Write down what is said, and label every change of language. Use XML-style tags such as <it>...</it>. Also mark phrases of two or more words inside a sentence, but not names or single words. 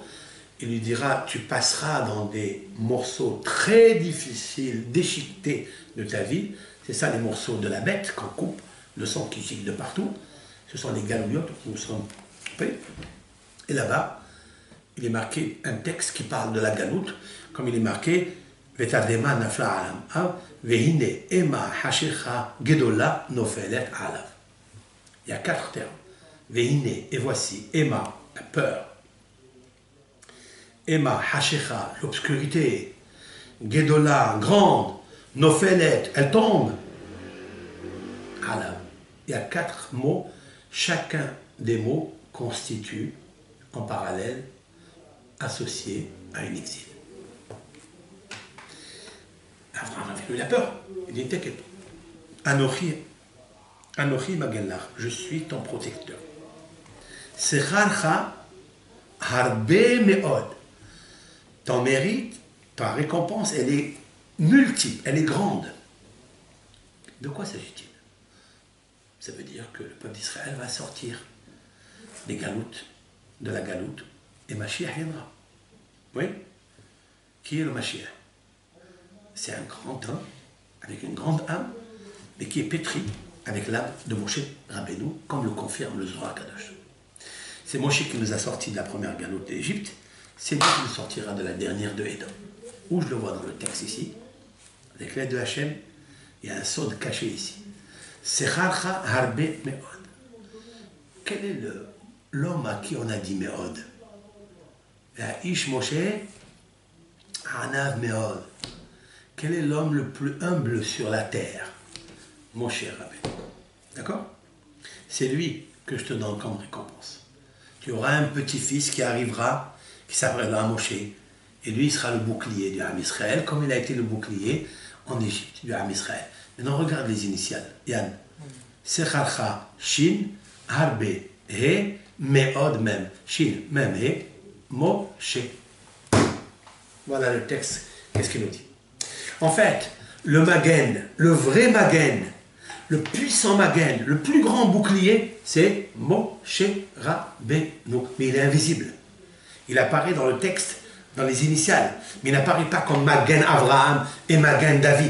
<fr>Il lui dira, tu passeras dans des morceaux très difficiles, déchiquetés de ta vie. C'est ça les morceaux de la bête qu'on coupe, le sang qui gicle de partout. Ce sont les galouillottes qui nous sont coupées. Et là-bas, il est marqué un texte qui parle de la galoute, comme il est marqué</fr> <he>ותרדמה נפלה עלם והנה אימה חשכה גדולה נופלת עליו.</he> <fr>Il y a 4 termes. Vehine, et voici, ema, la peur.</fr> <he>אימה חשכה,</he> <fr>l'obscurité. Gedola, grande. Nofelet, elle tombe. Alav. Il y a 4 mots. Chacun des mots constitue en parallèle associé à une exil. Abraham a eu la peur. Il dit, t'inquiète pas.</fr> <he>אנכי מגן לך,</he> <fr>je suis ton protecteur.</fr> <he>שכרך הרבה מאד.</he> <fr>Ton mérite, ta récompense, elle est multiple, elle est grande. De quoi s'agit-il? Ça veut dire que le peuple d'Israël va sortir des galoutes, de la galoute, et Mashiach viendra. Oui? Qui est le Mashiach? C'est un grand homme, avec une grande âme, mais qui est pétri avec l'âme de Moshe Rabbeinu, comme le confirme le Zohar Kadosh. C'est Moshe qui nous a sortis de la première galoute d'Égypte, c'est lui qui nous sortira de la dernière de Édom. Où je le vois dans le texte ici, avec l'aide de Hachem, il y a un sod caché ici.</fr> <he>שכרך הרבה מאד.</he> <fr>Quel est l'homme à qui on a dit meod?</fr> <he>איש משה ענו מאד.</he> <fr>Quel est l'homme le plus humble sur la terre? Moshe Rabbeinu. D'accord? C'est lui que je te donne comme récompense. Tu auras un petit-fils qui arrivera, qui s'appellera Moshe, et lui il sera le bouclier du</fr> <he>עם ישראל,</he> <fr>comme il a été le bouclier en Égypte du</fr> <he>עם ישראל.</he> <fr>Maintenant regarde les initiales. Yann.</fr> <he>שכרך, שין, הרבה, הא, מאד, מם. שין, מם, הא, משה.</he> <fr>Voilà le texte. Qu'est-ce qu'il nous dit? En fait, le Magen, le vrai Magen, le puissant Magen, le plus grand bouclier, c'est Moshe Rabbeinu. Mais il est invisible. Il apparaît dans le texte, dans les initiales, mais il n'apparaît pas comme Magen Avraham et Magen David.</fr>